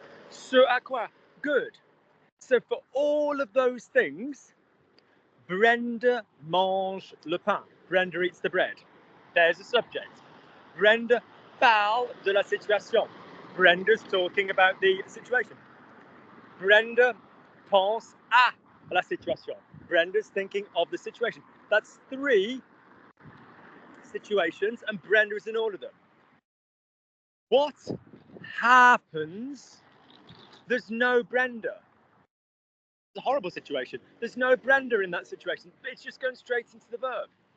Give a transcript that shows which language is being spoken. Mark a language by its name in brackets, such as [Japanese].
[French] Ce à quoi. [English] Good. So for all of those things, Brenda [French] mange le pain. [English] Brenda eats the bread. There's a subject. [French] Brenda parle de la situation. [English] Brenda's talking about the situation. [French] Brenda pense à la situation. [English] Brenda's thinking of the situation. That's 3 situations, and Brenda is in all of them. What happens? There's no Brenda. It's a horrible situation. There's no Brenda in that situation. It's just going straight into the verb.